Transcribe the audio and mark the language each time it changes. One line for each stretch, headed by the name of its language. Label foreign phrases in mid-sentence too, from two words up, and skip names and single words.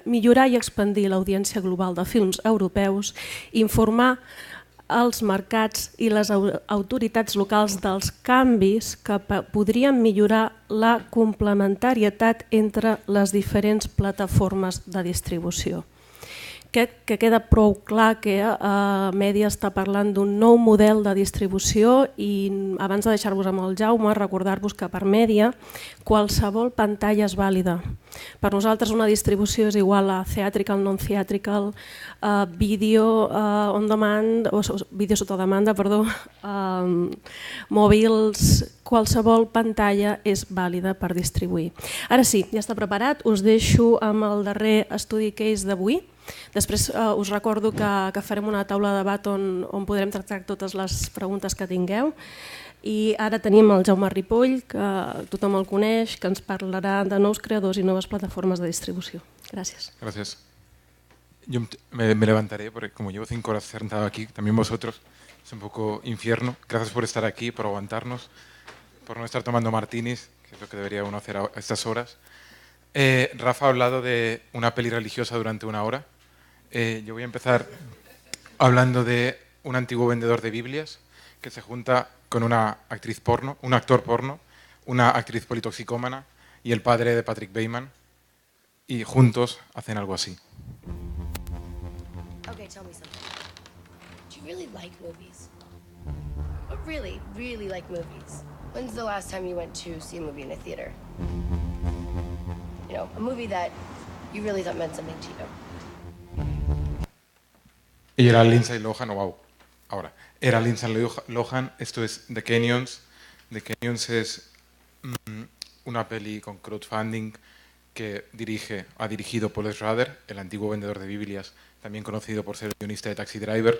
Catalan: Millorar i expandir l'audiència global de films europeus, informar els mercats i les autoritats locals dels canvis que podrien millorar la complementarietat entre les diferents plataformes de distribució. Que queda prou clar que Mèdia està parlant d'un nou model de distribució i abans de deixar-vos amb el Jaume, recordar-vos que per Mèdia qualsevol pantalla és vàlida. Per nosaltres una distribució és igual a
English: theatrical, non-theatrical, vídeo on demand,
Catalan: o vídeo sota demanda, perdó, mòbils, qualsevol pantalla és vàlida per distribuir. Ara sí, ja està preparat, us deixo amb el darrer estudi case d'avui. Després us recordo que farem una taula de debat on podrem tractar totes les preguntes que tingueu. I ara tenim el Jaume Ripoll, que tothom el coneix, que ens parlarà de nous creadors i noves plataformes de distribució. Gràcies.
Spanish: Gracias. Yo me levantaré porque como llevo 5 horas sentado aquí, también vosotros, es un poco infierno. Gracias por estar aquí, por aguantarnos, por no estar tomando martinis, que es lo que debería uno hacer a estas horas. Rafa ha hablado de una peli religiosa durante 1 hora. Yo voy a empezar hablando de un antiguo vendedor de Biblias que se junta con una actriz porno, un actor porno, una actriz politoxicómana y el padre de Patrick Bateman, y juntos hacen algo así.
English: Okay, tell me something. Do you really like movies? Really, really like movies? When's the last time you went to see a movie in a theater? You know, a movie that you really thought meant something to you.
Spanish: Y era Lindsay Lohan, wow, ahora, era Lindsay Lohan, esto es The Canyons. The Canyons es una peli con crowdfunding que ha dirigido Paul Schrader, el antiguo vendedor de Biblias, también conocido por ser el guionista de Taxi Driver.